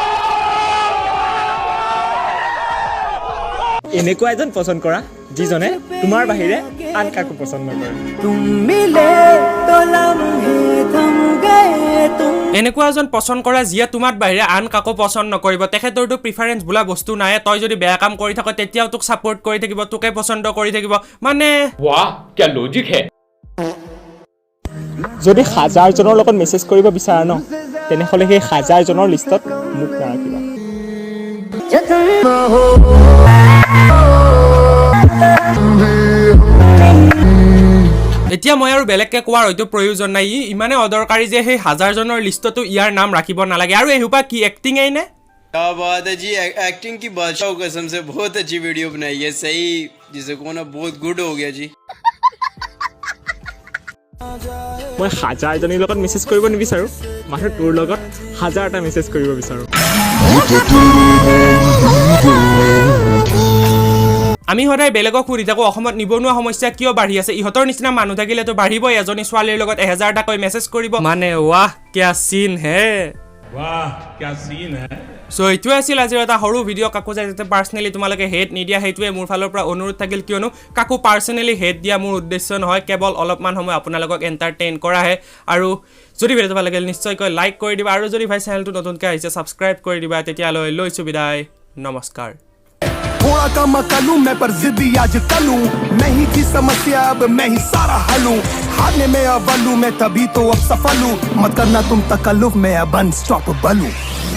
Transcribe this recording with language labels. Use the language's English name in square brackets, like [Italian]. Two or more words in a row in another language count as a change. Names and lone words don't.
[Assamese] এনেকুৱা এজন পছন্দ কৰা যিজনে তোমাৰ বাহিৰে আন কাকো পছন্দ নকৰে এনেকুৱা এজন পছন্দ কৰা যিয়ে তোমাৰ বাহিৰে আন কাকো পছন্দ নকৰিব তেখেতৰটো প্ৰিফাৰেন্স বোলা বস্তু নাই তই যদি বেয়া কাম কৰি থাক তেতিয়াও তোক সাপোৰ্ট কৰি থাকিব তোকে পছন্দ কৰি থাকিব মানে [Hindi] वाह क्या लॉजिक है [Assamese] যদি হাজাৰজনৰ লগত মেছেজ কৰিব বিচাৰা ন তেনেহলে সেই হাজাৰজনৰ লিষ্টত মোক নাৰাখিবা এতিয়া মই আৰু বেলেগকে কোৱাৰ হয়তো প্ৰয়োজন নাই ইমানে অদৰকাৰী যে সেই হাজাৰজনৰ লিষ্টতো ইয়াৰ নাম ৰাখিব নালাগে আৰু এহুপা কি এক্টিং এই নে [Hindi] क्या बात है जी एक्टिंग की बादशाह कसम से बहुत अच्छी वीडियो बनाई है सही जिसे को ना बहुत गुड हो गया जी [Assamese] মই হাজাৰজনীৰ লগত মেছেজ কৰিব নিবিচাৰো মাত্ৰ তোৰ লগত হাজাৰটা মেছেজ কৰিব বিচাৰো আমি সদায় বেলেগক সুধি থাকো অসমত নিবনুৱা সমস্যা কিয় বাঢ়ি আছে ইহঁতৰ নিচিনা মানুহ থাকিলেতো বাঢ়িবই এজনী ছোৱালীৰ লগত 1000 টাকৈ মেছেজ কৰিব মানে [Hindi] वाह क्या सीन है वाह क्या सीन है [Assamese] সো এইটোৱে আছিল আজিৰ এটা সৰু ভিডিঅ' কাকো যাতে পাৰ্চনেলি তোমালোকে হেট নিদিয়া সেইটোৱে মোৰ ফালৰ পৰা অনুৰোধ থাকিল কিয়নো কাকো [English] personally hate [Assamese] দিয়া মোৰ উদ্দেশ্য নহয় কেৱল অলপমান সময় আপোনালোকক এণ্টাৰটেইন কৰাহে আৰু যদি ভিডিঅ'টো ভাল লাগিল নিশ্চয়কৈ লাইক কৰি দিবা আৰু যদি ভাই চেনেলটো নতুনকৈ আহিছে ছাবস্ক্ৰাইব কৰি দিবা তেতিয়ালৈ লৈছোঁ বিদায় নমস্কাৰ [Hindi] थोड़ा कम कलूं मैं पर जिद्दी आज कलूं मैं ही की समस्या अब मैं ही सारा हलूं हारने में अव्वल हूं मैं तभी तो अब सफल हूं मत करना तुम तकल्लुफ में अब अनस्टॉपेबल हूं